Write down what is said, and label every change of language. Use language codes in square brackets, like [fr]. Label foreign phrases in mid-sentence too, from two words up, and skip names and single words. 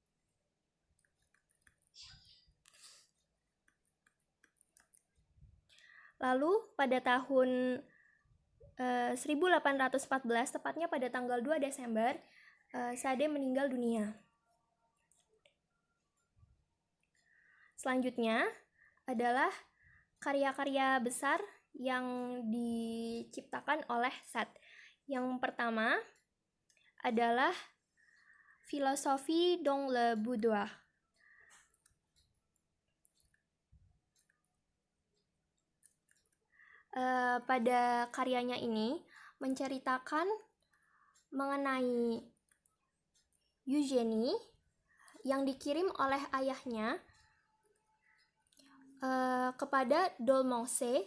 [id] Lalu pada tahun 1814, tepatnya pada tanggal 2 Desember, Sade meninggal dunia. Selanjutnya adalah karya-karya besar yang diciptakan oleh Sade. Yang pertama adalah Philosophie dans le boudoir. Pada karyanya ini menceritakan mengenai Eugenie yang dikirim oleh ayahnya kepada Dolmongse.